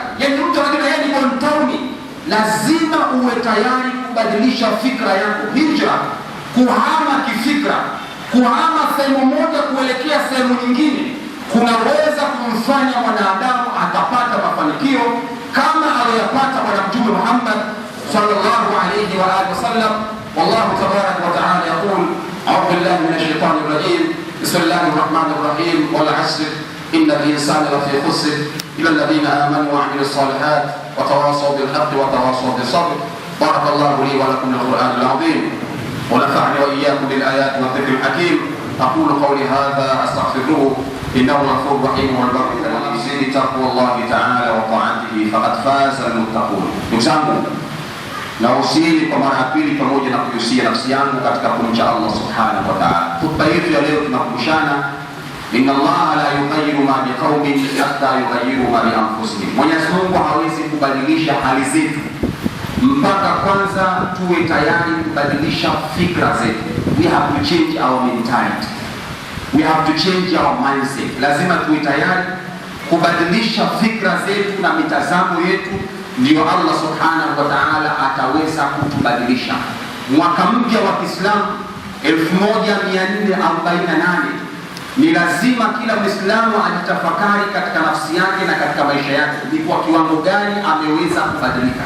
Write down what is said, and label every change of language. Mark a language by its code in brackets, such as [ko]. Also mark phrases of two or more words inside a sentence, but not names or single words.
[sw] Yaani mtu anataka yeye ni mtauni. Lazima uwe tayari kubadilisha fikra yako. Hijra, kuhama kifikra, kuhama sehemu moja kuelekea sehemu nyingine, kunaweza kumfanya mwanadamu akapata mafanikio kama aliyopata Bwana Mtume Muhammad [ar] صلى الله عليه وآله وسلم. والله تبارك وتعالى يقول أعوذ بالله من الشيطان الرجيم. بسم الله الرحمن الرحيم والعصر إن الإنسان لفي خسر إلا الذين آمنوا وعملوا الصالحات وتواصوا بالحق وتواصوا بالصبر. بارك الله لي ولكم بالقرآن العظيم ونفعني وإياكم بالآيات والذكر الحكيم. أقول قولي هذا أستغفره إنه غفور رحيم والبركة في تقوى الله تعالى وطاعته فقد فاز المتقون. [sw] Ndugu na usini kwa mara ya pili pamoja na kuhusia nafsi yangu katika kumcha Allah [ar] سبحانه وتعالى. [sw] Khutba yetu ya leo tunakumbushana, [ar] إن الله لا يغير ما بقوم حتى يغيروا ما بأنفسهم. [sw] Mwenyezi Mungu hawezi kubadilisha hali zetu mpaka kwanza tuwe tayari kubadilisha fikra zetu. [en] We have to change our mentality. We have to change our mindset. [sw] Lazima tuwe tayari kubadilisha fikra zetu na mitazamo yetu, ndio Allah [ar] سبحانه وتعالى [sw] ataweza kutubadilisha. Mwaka mpya wa Kiislamu 1448 ni lazima kila Muislamu ajitafakari katika nafsi yake na katika maisha yake, ni kwa kiwango gani ameweza kubadilika.